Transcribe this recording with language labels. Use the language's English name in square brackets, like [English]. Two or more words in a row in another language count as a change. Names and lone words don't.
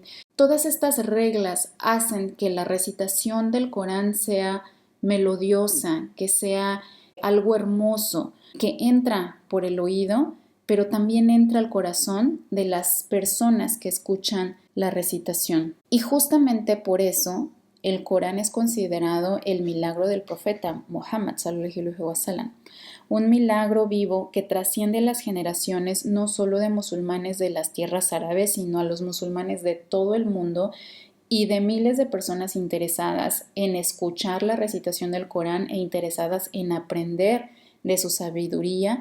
[Spanish] Todas estas reglas hacen que la recitación del Corán sea melodiosa, que sea algo hermoso, que entra por el oído, pero también entra al corazón de las personas que escuchan la recitación. Y justamente por eso el Corán es considerado el milagro del profeta Muhammad [Arabic] صلى الله عليه وسلم, [Spanish] un milagro vivo que trasciende las generaciones no solo de musulmanes de las tierras árabes, sino a los musulmanes de todo el mundo y de miles de personas interesadas en escuchar la recitación del Corán e interesadas en aprender de su sabiduría.